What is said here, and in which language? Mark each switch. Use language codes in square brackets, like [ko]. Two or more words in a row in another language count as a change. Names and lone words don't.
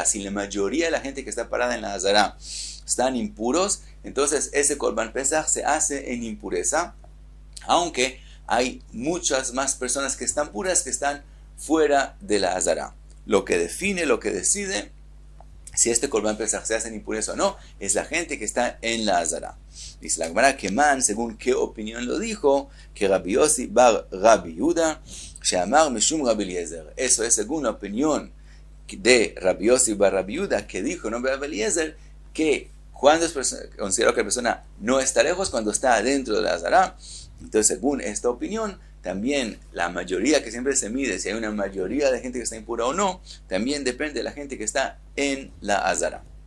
[es] Si la mayoría de la gente que está parada en la Azara están impuros, entonces ese [he] קרבן פסח [es] se hace en impureza, aunque hay muchas más personas que están puras que están fuera de la Azara. Lo que define, lo que decide si este [he] קרבן פסח [es] se hace en impureza o no, es la gente que está en la Azara. Dice la Gemara que man, según qué opinión lo dijo, que Rabbi Yossi bar Rabbi Yehuda, [he] שאמר משום [es] Rabbi Eliezer. Eso es según la opinión de Rabbi Yossi bar Rabbi Yehuda, que dijo, no Rabbi Eliezer, que cuando es considerado que la persona no está lejos, cuando está adentro de la Azara. Entonces, según esta opinión, también la mayoría que siempre se mide, si hay una mayoría de gente que está impura o no, también depende de la gente que está en la Azara.